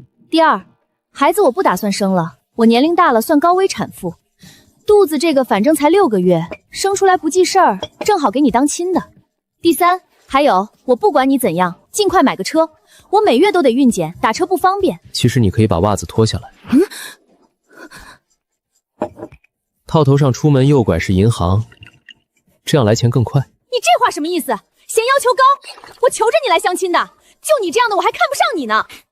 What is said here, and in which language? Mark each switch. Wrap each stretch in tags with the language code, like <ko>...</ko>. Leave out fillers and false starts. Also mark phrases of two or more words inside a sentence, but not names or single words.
<zh>第二，孩子我不打算生了，我年齡大了，算高危產婦，肚子這個反正才6個月，生出來不記事兒，正好給你當親的。第三，還有我不管你怎樣，盡快買個車，我每月都得運檢，打車不方便。其實你可以把襪子脫下来。套頭上出门右拐是银行，這樣來錢更快。你這話什么意思？嫌要求高？我求着你来相親的，就你這樣的我還看不上你呢。</zh>